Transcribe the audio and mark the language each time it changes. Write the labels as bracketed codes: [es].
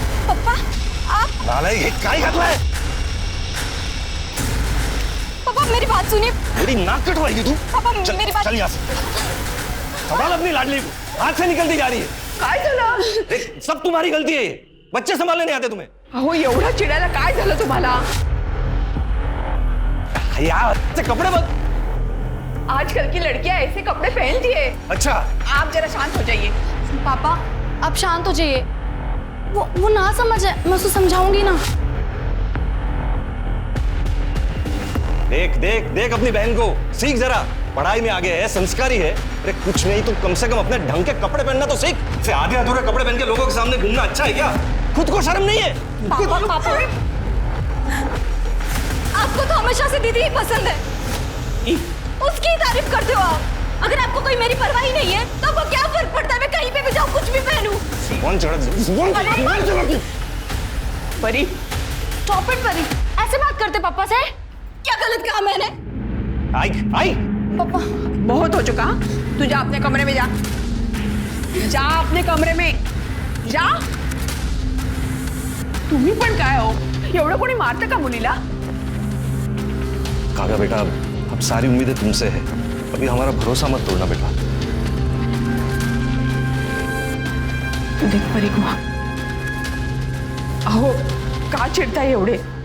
[hi] पापा आप। नालायक, ये क्या ही कर रहा है? पापा मेरी बात सुनिए। मेरी नाक कटवाएगी तू? पापा चल, मेरी बात। चल यहाँ से। संभाल अपनी लाडली को, हाथ से निकलती जा रही है। [mr] काय झालं? [hi] देख, सब तुम्हारी गलती है ये। बच्चे संभालने नहीं आते तुम्हें। [mr] अहो एवढा चिडायला काय झालं तुम्हाला? [hi] यार से कपड़े बदल। आजकल की लड़कियां ऐसे कपड़े पहनती है। अच्छा, आप जरा शांत हो जाइए। पापा आप शांत हो जाइए। वो ना समझ है, मैं उसको समझाऊंगी ना। देख देख देख अपनी बहन को, सीख जरा। पढ़ाई में आगे है, संस्कारी है। अरे कुछ नहीं तो कम से कम अपने ढंग के कपड़े पहनना तो सीख। फिर आधे अधूरे कपड़े पहन के लोगों के सामने घूमना अच्छा है क्या? खुद को शर्म नहीं है? पापा पापा आपको तो हमेशा से दीदी ही पसंद है, उसकी ही तारीफ करते हो आप। अगर आपको कोई मेरी परवाह ही नहीं है तो आपको क्या फर्क पड़ता है मैं कहीं पे भी जाऊँ, कुछ भी पहनूं। कौन चढ़ परी, स्टॉप इट परी, ऐसे बात करते पापा से? क्या गलत कहा मैंने? [mr] आई आई [hi] पापा बहुत हो चुका। तू जा अपने कमरे में, जा जा अपने कमरे में जा। [mr] तुम्ही पण काय हो, एवढं कोणी मारतं का मुलीला? [hi] काव्या बेटा, अब सारी उम्मीदें तुमसे है। अभी हमारा भरोसा मत तोड़ना बेटा। तू देख परी को, [mr] अहो का चिडताय एवढे?